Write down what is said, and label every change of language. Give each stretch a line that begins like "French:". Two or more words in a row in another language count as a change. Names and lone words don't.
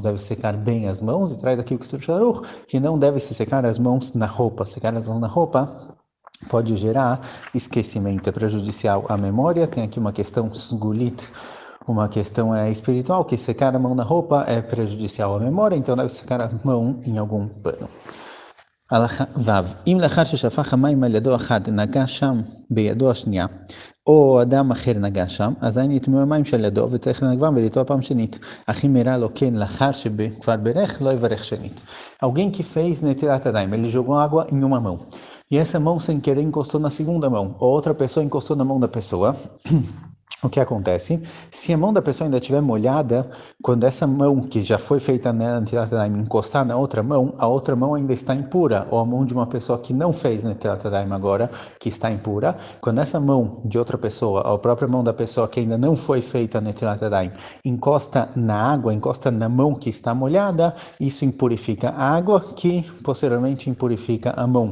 Portuguese: Deve secar bem as mãos, e traz aqui o Ketzur Shulchan Aruch, que não deve se secar as mãos na roupa. Secar as mãos na roupa pode gerar esquecimento, é prejudicial à memória. Tem aqui uma questão gulit, uma questão espiritual, que secar a mão na roupa é prejudicial à memória, então deve secar a mão em algum pano.
Hebrew: Vav, אם לאחר ששפך המים על ידו אחד נגע שם בידו השנייה, או אדם אחר נגע שם, אזי נטמעו המים של ידו וצריך לנגבם ולטבוע פעם שנית. אך אם הראה לו כן לאחר שכבר ברך, לא יברך שנית.
Portuguese: Alguém que fez
Hebrew: נטילת ידיים,
Portuguese: ele jogou água em uma mão, e essa mão sem querer encostou na segunda mão, ou outra pessoa encostou na mão da pessoa. O que acontece? Se a mão da pessoa ainda estiver molhada, quando essa mão que já foi feita
Hebrew: נטילת ידיים
Portuguese: encostar na outra mão, a outra mão ainda está impura, ou a mão de uma pessoa que não fez
Hebrew: נטילת ידיים
Portuguese: agora, que está impura, quando essa mão de outra pessoa, a própria mão da pessoa que ainda não foi feita
Hebrew: נטילת ידיים,
Portuguese: encosta na água, encosta na mão que está molhada, isso impurifica a água, que posteriormente impurifica a mão.